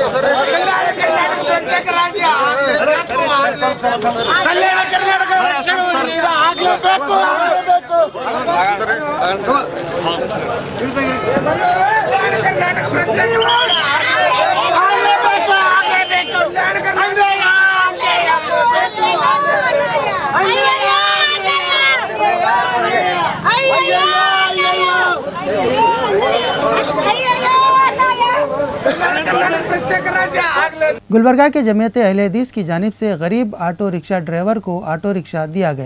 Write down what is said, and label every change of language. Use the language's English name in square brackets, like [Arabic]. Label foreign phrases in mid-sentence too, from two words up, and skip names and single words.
[Kannada] ಕಲ್ಯಾಣ ಕರ್ನಾಟಕ ಪ್ರತ್ಯೇಕ ರಾಜ್ಯ ಆಗಲೇಬೇಕು, ಆಗಲೇಬೇಕು. ಕಲ್ಯಾಣ ಕರ್ನಾಟಕ ರಕ್ಷಣೆ ಆಗಲೇಬೇಕು, ಆಗಲೇಬೇಕು. ಕಲ್ಯಾಣ ಕರ್ನಾಟಕ ಪ್ರತ್ಯೇಕ ರಾಜ್ಯ ಆಗಲೇಬೇಕು, ಆಗಲೇಬೇಕು. ಕಲ್ಯಾಣ ಕರ್ನಾಟಕ [Urdu] گلبرگہ کے جمعیت اہلِ حدیث کی جانب سے غریب آٹو رکشا ڈرائیور کو آٹو رکشا دیا گیا.